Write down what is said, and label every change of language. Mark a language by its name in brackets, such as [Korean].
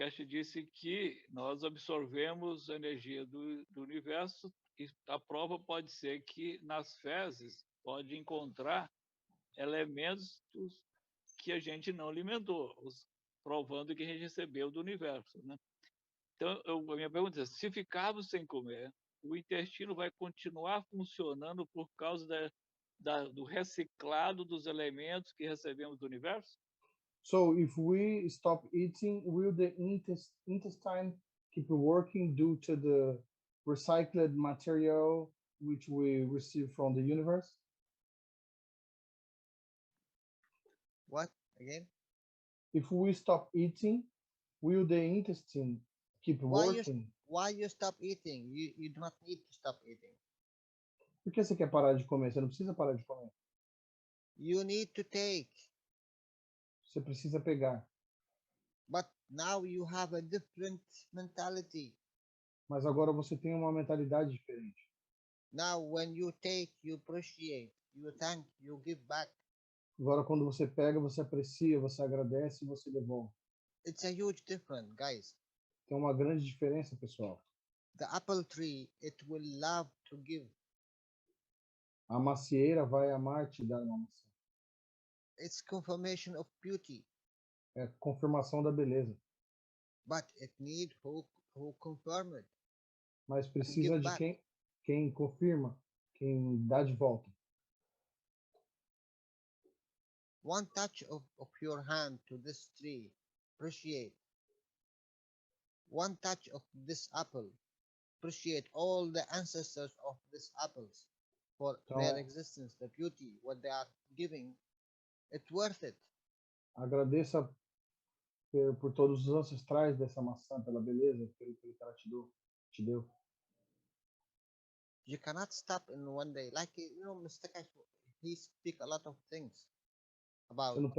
[Portuguese] Cash disse que nós absorvemos a energia do universo e a prova pode ser que nas fezes pode encontrar elementos que a gente não alimentou, provando que a gente recebeu do universo, né? Então, a minha pergunta é, se ficarmos sem comer, o intestino vai continuar funcionando por causa do reciclado dos elementos que recebemos do universo? [English] So, if we stop eating, will the intestine keep working due to the recycled material which we receive from the universe? What again? If we stop eating, will the intestine keep working? Why you stop eating? You do not need to stop eating. [Portuguese] Por que você quer parar de comer? Você não precisa parar de comer. [English] You need to take. [Portuguese] Você precisa pegar. [English] But now you have a different mentality. [Portuguese] Mas agora você tem uma mentalidade diferente. [English] Now when you take, you appreciate, you thank, you give back. [Portuguese] Agora quando você pega, você aprecia, você agradece e você devolve. [English] It's a huge difference, guys. [Portuguese] Tem uma grande diferença, pessoal. [English] The apple tree, it will love to give. [Portuguese] A macieira vai amar te dar uma maçã. [English] It's confirmation of beauty. [Portuguese] É confirmação da beleza. [English] But it need who confirm it. [Portuguese] Mas precisa de quem confirma, quem dá de volta. [English] One touch of your hand to this tree, appreciate. One touch of this apple, appreciate all the ancestors of these apples for their existence, the beauty, what they are giving. It's worth it. [Portuguese] Agradeça por todos os ancestrais dessa maçã, pela beleza, pelo que ela te deu. [English] You cannot stop in one day. Like, Mr. Cash, he speak a lot of things about.